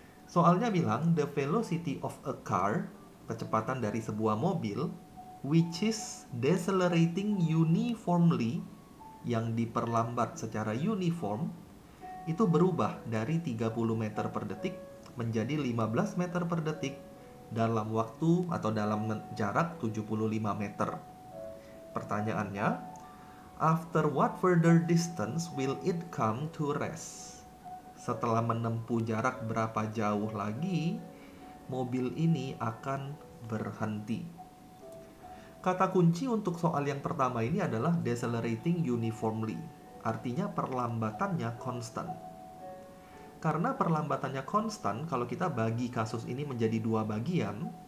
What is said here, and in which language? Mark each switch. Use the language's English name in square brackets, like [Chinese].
[Indonesian] Soalnya bilang, [English] the velocity of a car, [Indonesian] kecepatan dari sebuah mobil, [English] which is decelerating uniformly, [Indonesian] yang diperlambat secara uniform, itu berubah dari 30 meter per detik menjadi 15 meter per detik dalam waktu atau dalam jarak 75 meter. Pertanyaannya, [English] after what further distance will it come to rest? [Indonesian] Setelah menempuh jarak berapa jauh lagi, mobil ini akan berhenti. Kata kunci untuk soal yang pertama ini adalah [English] decelerating uniformly. [Indonesian] Artinya perlambatannya konstan. Karena perlambatannya konstan, kalau kita bagi kasus ini menjadi dua bagian.